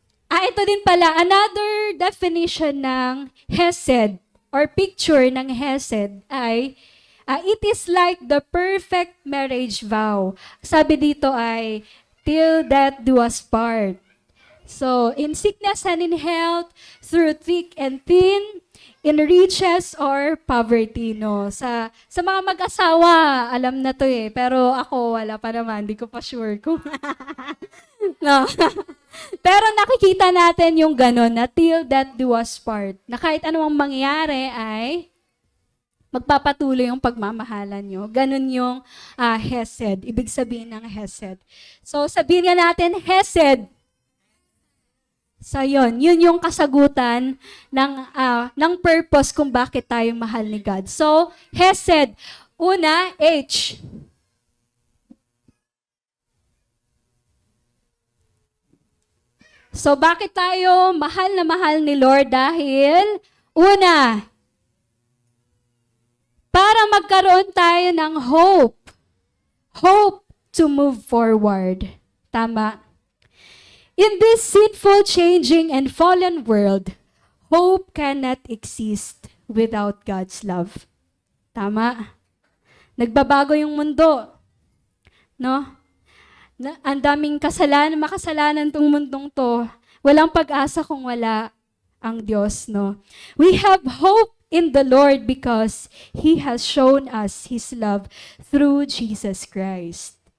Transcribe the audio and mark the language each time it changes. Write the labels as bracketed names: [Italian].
[Filipino] Ito din pala, [English] another definition ng Hesed or picture ng Hesed ay, it is like the perfect marriage vow. [Filipino] Sabi dito ay, [English] till death do us part. So, in sickness and in health, through thick and thin, in riches or poverty, no? [Filipino] Sa mga mag-asawa, alam na to eh. Pero ako, wala pa naman. Hindi ko pa sure kung... no. Pero nakikita natin yung gano'n na [English] till death do us part. [Filipino] Na kahit anumang mangyari ay magpapatuloy yung pagmamahalan nyo. Ganun yung Hesed. Ibig sabihin ng Hesed. So, sabihin nga natin, Hesed. So, yun yung kasagutan ng purpose kung bakit tayo mahal ni God. So, Hesed. Una, H. So, bakit tayo mahal na mahal ni Lord? Dahil, una, para magkaroon tayo ng hope. [English] Hope to move forward. Tama. In this sinful, changing, and fallen world, hope cannot exist without God's love. [Filipino] Tama. Nagbabago yung mundo. No? Ang daming makasalanan tong mundong to. Walang pag-asa kung wala ang Diyos, no? [English] We have hope in the Lord because He has shown us His love through Jesus Christ.